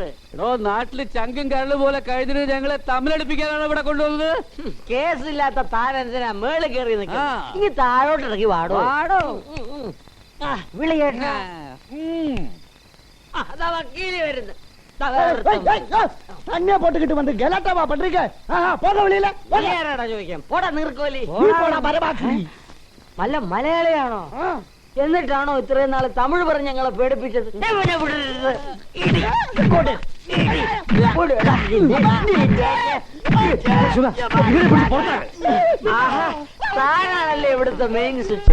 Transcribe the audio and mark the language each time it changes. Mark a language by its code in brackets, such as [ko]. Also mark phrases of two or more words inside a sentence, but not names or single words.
[ml] എടോ, നാട്ടില് ചങ്കും കരള് പോലെ കഴിഞ്ഞിട്ട് ഞങ്ങളെ തമ്മിലടിപ്പിക്കാനാണ് ഇവിടെ കൊണ്ടുവന്നത്. കേസില്ലാത്ത താനെന്തിനാ മേളിൽ കയറി നിൽക്കുക? ആ. ഇനി താഴോട്ട് ഇറങ്ങി വാടോ. വാടോ. വിളി കേട്ടാ. അതാ വക്കീല് വരുന്നു. [ta] തന്നെ പോட்டுக்கிட்டு வந்து கலாட்டாவா பண்றீங்க? போக வெளியில. [ml] ആരാടാ ചോദിക്കാം? പോടാ നീർക്കോലി. [ta] நீ போடா மரபாக்கி. [ml] നല്ല മലയാളിയാണോ? എന്നിട്ടാണോ ഇത്രയും നാള് തമിഴ് പറഞ്ഞ് ഞങ്ങളെ പേടിപ്പിച്ചത്? താനാണല്ലേ ഇവിടുത്തെ മെയിൻ സ്വിച്ച്.